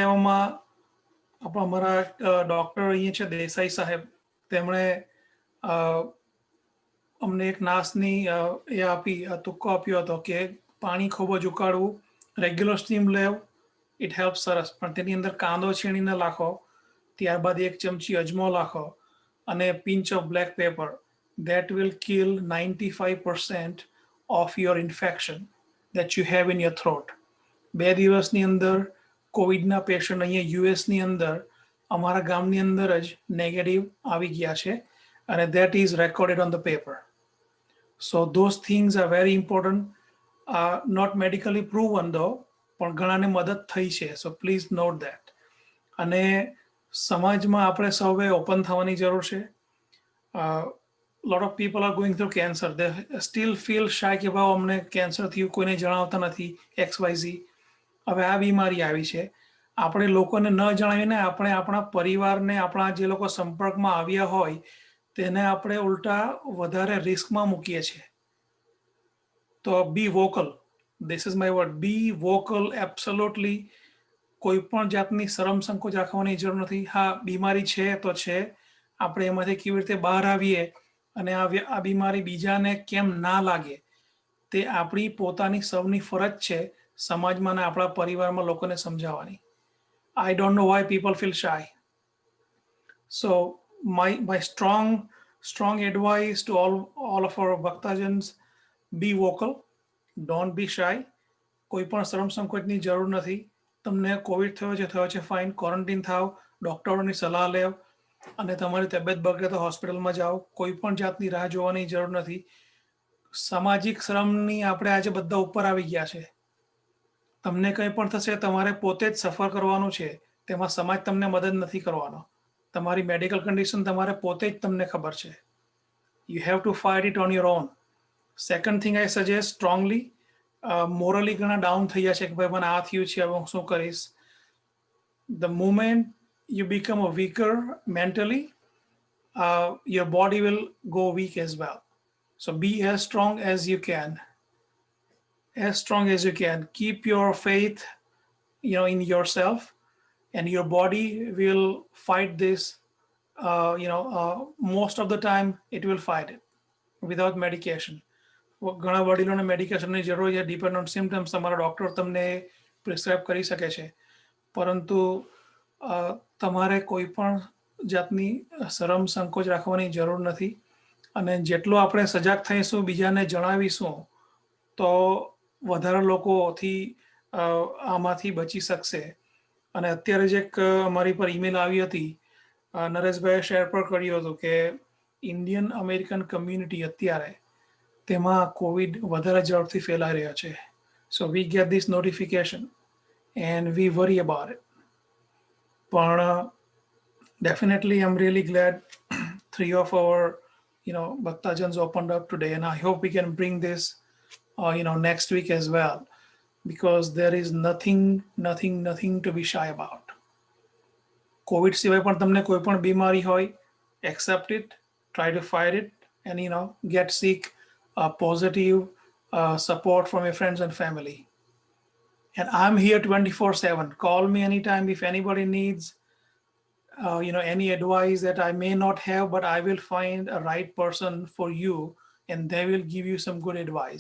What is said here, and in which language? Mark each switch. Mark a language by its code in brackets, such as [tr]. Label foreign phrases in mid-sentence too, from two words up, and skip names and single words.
[gu] નાશ લેવામાં આપણા અમારા ડૉક્ટર અહીંયા છે દેસાઈ સાહેબ, તેમણે અમને એક નાશની એ આપી તુક્કો આપ્યો હતો કે પાણી ખૂબ જ ઉકાળવું, [en] regular steam [gu] લેવ, [en] it help [gu] સરસ, પણ તેની અંદર કાંદો છીણીને નાખો, ત્યારબાદ 1 ચમચી અજમો નાખો અને [en] pinch of black pepper. That will kill 95% of your infection that you have in your throat. [gu] 2 દિવસની અંદર કોવિડના પેશન્ટ અહીંયા યુએસની અંદર અમારા ગામની અંદર જ નેગેટિવ આવી ગયા છે અને [en] that is recorded on the paper. So those things are very important. Not medically proven though, [gu] પણ ઘણાને મદદ થઈ છે. [en] So please note that. [gu] અને સમાજમાં આપણે સૌએ ઓપન થવાની જરૂર છે. [en] Lot of people are going through cancer. They still feel shy [gu] કે ભાવ અમને કેન્સર થયું, કોઈને જણાવતા નથી, XYZ. હવે આ બીમારી આવી છે, આપણે લોકોને ન જણાવીને આપણે આપણા પરિવારને, આપણા જે લોકો સંપર્કમાં આવ્યા હોય તેને આપણે ઉલટા વધારે રિસ્કમાં મૂકીએ છીએ. [en] તો be vocal, this is my word, be vocal. [gu] એબ્સોલ્યુટલી કોઈ પણ જાતની શરમ સંકોચ રાખવાની જરૂર નથી. હા, બીમારી છે તો છે, આપણે એમાંથી કેવી રીતે બહાર આવીએ અને આ બીમારી બીજાને કેમ ના લાગે તે આપણી પોતાની સૌની ફરજ છે સમાજમાં અને આપણા પરિવારમાં લોકોને સમજાવવાની. [en] I don't know why people feel shy. So my strong advice to all of our Bhaktajans, be vocal, don't be shy. [gu] કોઈ પણ શરમ સંકોચની જરૂર નથી. તમને કોવિડ થયો છે ફાઇન, ક્વોરન્ટીન થાવ, ડૉક્ટરોની સલાહ લેવ અને તમારી તબિયત બગડે તો હોસ્પિટલમાં જાઓ. કોઈ પણ જાતની રાહ જોવાની જરૂર નથી. સામાજિક શ્રમની આપણે આજે બધા ઉપર આવી ગયા છે. તમને કંઈ પણ થશે તમારે પોતે જ સફર કરવાનું છે, તેમાં સમાજ તમને મદદ નથી કરવાનો. તમારી મેડિકલ કન્ડિશન તમારે પોતે જ તમને ખબર છે. [en] You have to fight it on your own. Second thing I suggest strongly, મોરલી ઘણા ડાઉન થઈ જશે કે ભાઈ મને આ થયું છે, હવે હું શું કરીશ. The moment you become a weaker mentally, your body will go weak as well. So be as strong as you can. As strong as you can. Keep your faith, in yourself, and your body will fight this. Most of the time it will fight it without medication. [gu] ઘણા વડીલોને મેડિકેશનની જરૂર છે. [en] depend on symptoms [gu] તમારા ડૉક્ટર તમને પ્રિસ્ક્રાઇબ કરી શકે છે, પરંતુ તમારે કોઈ પણ જાતની શરમ સંકોચ રાખવાની જરૂર નથી. અને જેટલો આપણે સજાગ થઈશું, બીજાને જણાવીશું, તો વધારે લોકોથી આમાંથી બચી શકશે. અને અત્યારે જ એક અમારી પર ઈમેલ આવી હતી, નરેશભાઈએ શેર પણ કર્યું હતું કે [en] Indian American community [gu] અત્યારે તેમાં કોવિડ વધારે ઝડપથી ફેલાઈ રહ્યો છે. [en] So we get this notification and we worry about it. પણ definitely I'm really glad 3 of our Bhaktajans opened up today, and I hope we can bring this next week as well, because there is nothing to be shy about. [gu] COVID સિવાય પણ તમને કોઈ પણ બીમારી હોય, [en] accept it, try to fight it, and get seek positive support from your friends and family. And I'm here 24/7. Call me anytime if anybody needs any advice that I may not have, but I will find a right person for you and they will give you some good advice.